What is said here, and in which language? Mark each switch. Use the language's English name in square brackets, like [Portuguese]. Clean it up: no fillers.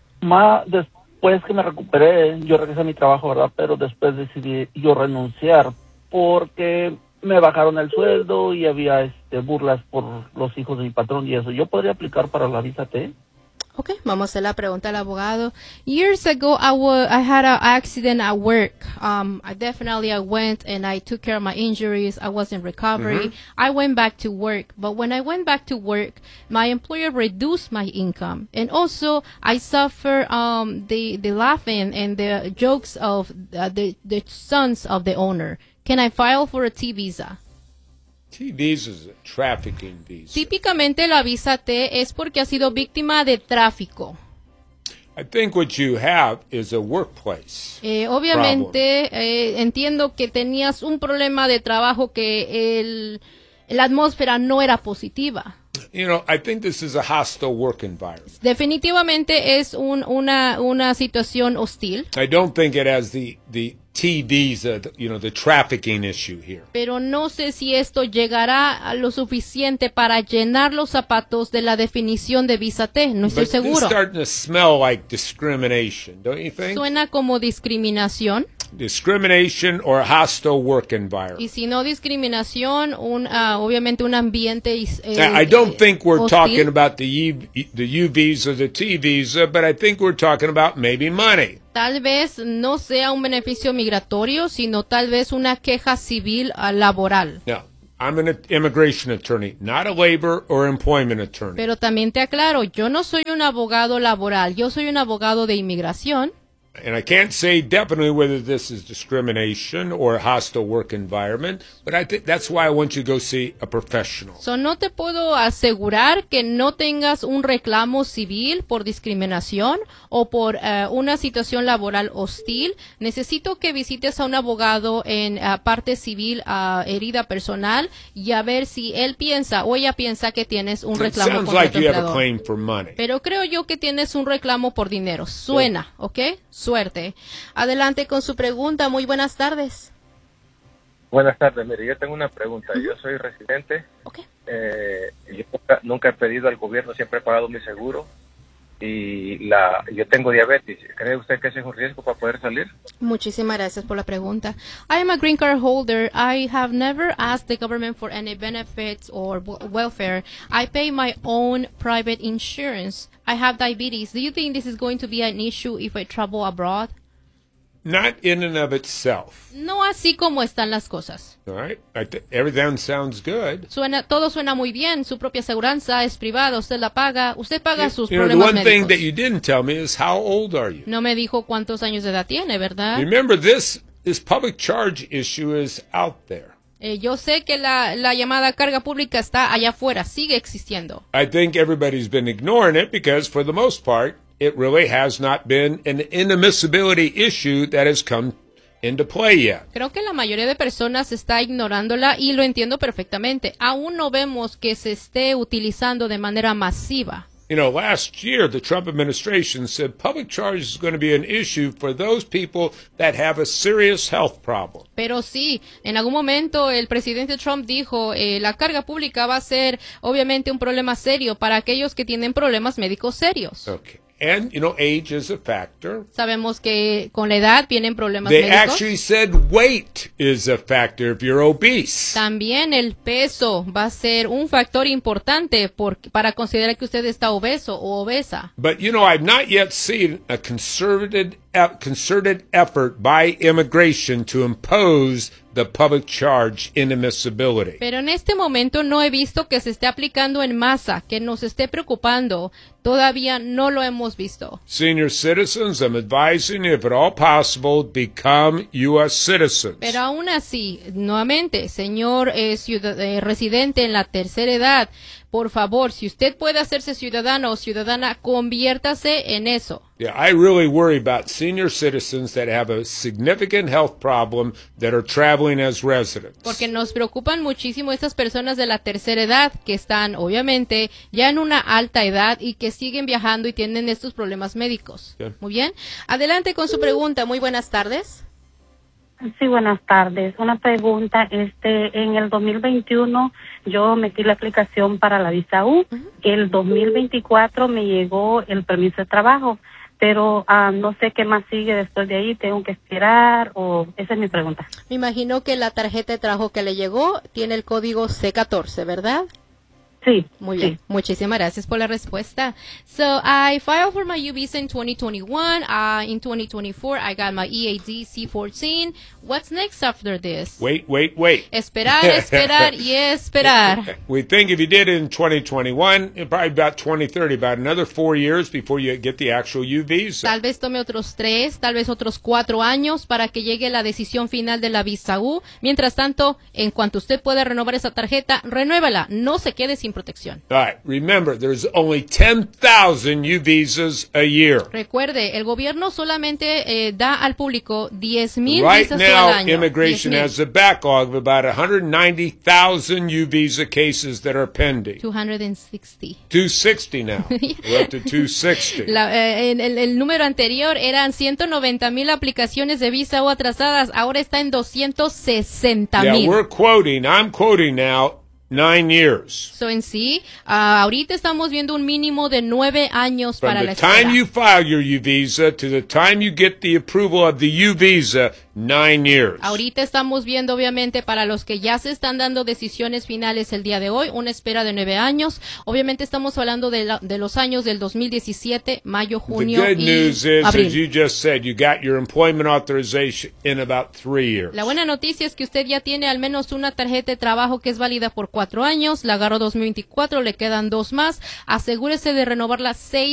[Spanish] Más después que me recuperé, yo regresé a mi trabajo, ¿verdad? Pero después decidí yo renunciar porque me bajaron el sueldo y había burlas por los hijos de mi patrón y eso. ¿Yo podría aplicar para la visa T? Okay, vamos a hacer la pregunta al abogado. [English] Years ago, I had an accident at work. I went and I took care of my injuries. I was in recovery. Mm-hmm. I went back to work. But when I went back to work, my employer reduced my income. And also, I suffered the laughing and the jokes of the sons of the owner. Can I file for a T visa? T visa is a trafficking visa. [Spanish] Típicamente la visa T es porque ha sido víctima de tráfico. [English] I think what you have is a workplace. [Spanish] Obviamente entiendo que tenías un problema de trabajo que la atmósfera no era positiva. [English] You know, I think this is a hostile work environment. [Spanish] Definitivamente es una situación hostil. [English] I don't think it has the T visa, the trafficking issue here. [Spanish] Pero no sé si esto llegará a lo suficiente para llenar los zapatos de la definición de visa T. No estoy [English] But [Spanish] seguro. [English] This is starting to smell like discrimination, don't you think? [Spanish] Suena como discriminación. [English] Discrimination or a hostile work environment. [Spanish] Y si no discriminación, obviamente un ambiente [English] I don't think we're [Spanish] hostil. [English] Talking about the U visa, the T visa, but I think we're talking about maybe money. [Spanish] Tal vez no sea un beneficio migratorio, sino tal vez una queja civil laboral. [English] No, I'm an immigration attorney, not a labor or employment attorney. [Spanish] Pero también te aclaro, yo no soy un abogado laboral, yo soy un abogado de inmigración. [English] And I can't say definitely whether this is discrimination or a hostile work environment, but I think that's why I want you to go see a professional. [Spanish] So no te puedo asegurar que no tengas un reclamo civil por discriminación o por una situación laboral hostil. Necesito que visites a un abogado en parte civil a herida personal y a ver si él piensa o ella piensa que tienes un reclamo por dinero. [English] Sounds like you have a claim for money. [Spanish] Pero creo yo que tienes un reclamo por dinero. Suena, ¿ok? Suerte. Adelante con su pregunta. Muy buenas tardes. Buenas tardes. Mire, yo tengo una pregunta. Uh-huh. Yo soy residente. [English] Okay. [Spanish] Yo nunca he pedido al gobierno, siempre he pagado mi seguro. Y yo tengo diabetes. ¿Cree usted que ese es un riesgo para poder salir? Muchísimas gracias por la pregunta. [English] I am a green card holder. I have never asked the government for any benefits or welfare. I pay my own private insurance. I have diabetes. Do you think this is going to be an issue if I travel abroad? Not in and of itself. [Spanish] No así como están las cosas. [English] All right. Everything sounds good. [Spanish] Todo suena muy bien. Su propia aseguranza es privada. Usted la paga. Usted paga sus problemas médicos. [English] The one thing that you didn't tell me is how old are you? [Spanish] No me dijo cuántos años de edad tiene, ¿verdad? [English] Remember, this public charge issue is out there. [Spanish] Yo sé que la llamada carga pública está allá afuera. Sigue existiendo. [English] I think everybody's been ignoring it because, for the most part, it really has not been an inadmissibility issue that has come into play yet. [Spanish] Creo que la mayoría de personas está ignorándola y lo entiendo perfectamente. Aún no vemos que se esté utilizando de manera masiva. [English] You know, last year the Trump administration said public charge is going to be an issue for those people that have a serious health problem. [Spanish] Pero sí, en algún momento el presidente Trump dijo la carga pública va a ser obviamente un problema serio para aquellos que tienen problemas médicos serios. [English] Okay. And, you know, age is a factor. [Spanish] Sabemos que con la edad vienen problemas médicos. [English] They actually said weight is a factor if you're obese. [Spanish] También el peso va a ser un factor importante para considerar que usted está obeso o obesa. [English] But, you know, I've not yet seen a concerted effort by immigration to impose the public charge inadmissibility. [Spanish] Pero en este momento no he visto que se esté aplicando en masa, que nos esté preocupando. Todavía no lo hemos visto. [English] Senior citizens, I'm advising you, if at all possible, become U.S. citizens. [Spanish] Pero aún así, nuevamente, señor residente en la tercera edad, por favor, si usted puede hacerse ciudadano o ciudadana, conviértase en eso. [English] Yeah, I really worry about senior citizens that have a significant health problem that are traveling as residents. [Spanish] Porque nos preocupan muchísimo estas personas de la tercera edad que están, obviamente, ya en una alta edad y que siguen viajando y tienen estos problemas médicos. Okay. Muy bien. Adelante con su pregunta. Muy buenas tardes. Sí, buenas tardes. Una pregunta. En el 2021 yo metí la aplicación para la visa U. El 2024 me llegó el permiso de trabajo, pero no sé qué más sigue después de ahí. ¿Tengo que esperar? O esa es mi pregunta. Me imagino que la tarjeta de trabajo que le llegó tiene el código C14, ¿verdad? Sí, muy sí. Bien. Muchísimas gracias por la respuesta. [English] So I filed for my U visa in 2021. In 2024, I got my EAD C14. What's next after this? Wait. [Spanish] Esperar y esperar. [English] We think if you did it in 2021, probably about 2030, about another 4 years before you get the actual U visa. [Spanish] Tal vez tome otros 3, tal vez otros 4 años para que llegue la decisión final de la visa U. Mientras tanto, en cuanto usted pueda renovar esa tarjeta, renuévala. No se quede sin protección. [English] All right. Remember, there's only 10,000 U visas a year. [Spanish] Recuerde, el gobierno solamente da al público 10,000 visas al año. [English] Right now, immigration has a backlog of about 190,000 U visa cases that are pending. 260 now. We're up to 260. [Spanish] El número anterior eran 190,000 aplicaciones de visa o atrasadas. Ahora está en 260,000. [English] Yeah, I'm quoting now. 9 years. [Spanish] So en sí, ahorita estamos viendo un mínimo de 9 años para la espera. [English] From the time you file your U visa to the time you get the approval of the U visa, 9 years. [Spanish] Ahorita estamos viendo, obviamente, para los que ya se están dando decisiones finales el día de hoy, una espera de 9 años. Obviamente estamos hablando de los años del 2017, mayo, junio y abril. [English] The good news is, as you just said, you got your employment authorization in about 3 years. [Spanish] La buena noticia es que usted ya tiene al menos una tarjeta de trabajo que es válida por 4 años, la agarró 2024, le quedan 2 más. Asegúrese de renovarla 6